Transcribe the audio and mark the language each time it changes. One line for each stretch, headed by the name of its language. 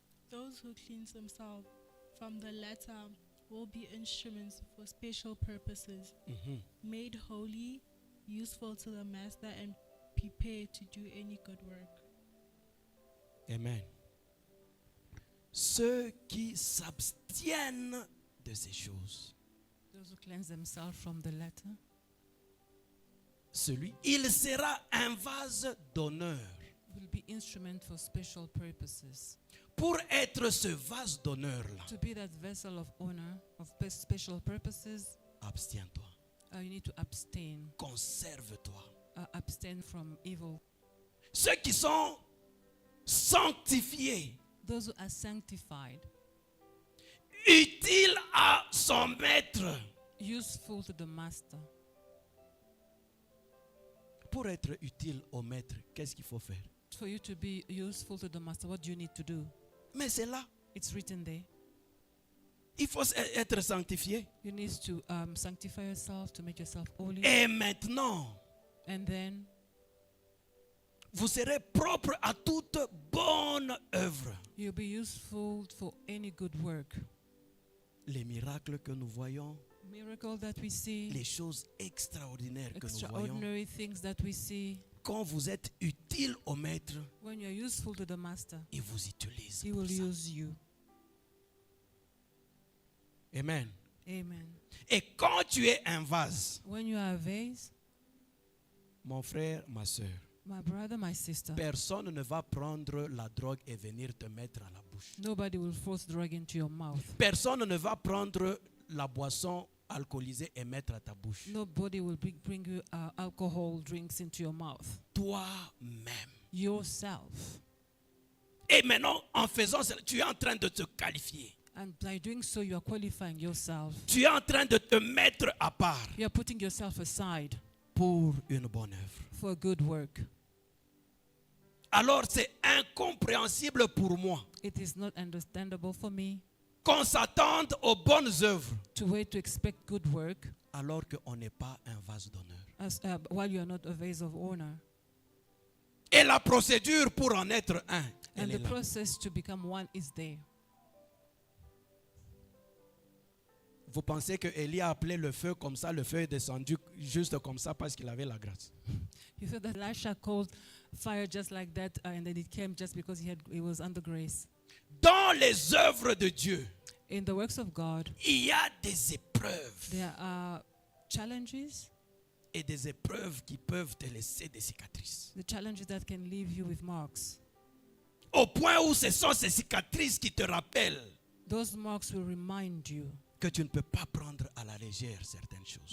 English: those who cleanse themselves from the latter will be instruments for special purposes, made holy, useful to the master, and prepared to do any good work. Amen.
French: Ceux qui s'abstiennent de ces choses.
English: Those who cleanse themselves from the latter,
French: Il sera un vase d'honneur.
English: will be instrument for special purposes.
French: Pour être ce vase d'honneur-là,
English: To be that vessel of honor, of special purposes,
French: abstiens-toi.
English: you need to abstain.
French: Conserve-toi.
English: Abstain from evil.
French: Ceux qui sont sanctifiés,
English: Those who are sanctified,
French: utiles à son maître.
English: useful to the master.
French: Pour être utile au maître, qu'est-ce qu'il faut faire?
English: For you to be useful to the master, what do you need to do?
French: Mais c'est là.
English: It's written there.
French: Il faut être sanctifié.
English: You need to sanctify yourself, to make yourself holy.
French: Et maintenant,
English: And then
French: vous serez propre à toute bonne œuvre.
English: you'll be useful for any good work.
French: Les miracles que nous voyons,
English: Miracle that we see,
French: les choses extraordinaires que nous voyons.
English: extraordinary things that we see.
French: Quand vous êtes utile au maître,
English: When you're useful to the master,
French: il vous utilise.
English: he
French: pour
English: will
French: ça.
English: use you. Amen. Amen.
French: Et quand tu es un vase,
English: When you are a vase,
French: mon frère, ma soeur,
English: my brother, my sister,
French: personne ne va prendre la drogue et venir te mettre à la bouche.
English: nobody will force drug into your mouth.
French: Personne ne va prendre la boisson alcoolisée et mettre à ta bouche.
English: Nobody will bring you alcohol drinks into your mouth.
French: Toi-même.
English: Yourself.
French: Et maintenant, en faisant cela, tu es en train de te qualifier.
English: And by doing so, you are qualifying yourself.
French: Tu es en train de te mettre à part
English: You are putting yourself aside
French: pour une bonne œuvre.
English: for a good work.
French: Alors c'est incompréhensible pour moi
English: It is not understandable for me
French: qu'on s'attende aux bonnes œuvres
English: to wait to expect good work
French: alors qu'on n'est pas un vase d'honneur.
English: while you are not a vase of honor.
French: Et la procédure pour en être un,
English: And
French: elle
English: the
French: est là.
English: process to become one is there.
French: Vous pensez que Élie a appelé le feu comme ça, le feu est descendu juste comme ça parce qu'il avait la grâce.
English: You thought that Elisha called fire just like that, and then it came just because he was under grace.
French: Dans les œuvres de Dieu,
English: In the works of God,
French: il y a des épreuves
English: there are challenges,
French: et des épreuves qui peuvent te laisser des cicatrices.
English: the challenges that can leave you with marks.
French: Au point où ce sont ces cicatrices qui te rappellent
English: Those marks will remind you
French: que tu ne peux pas prendre à la légère certaines choses.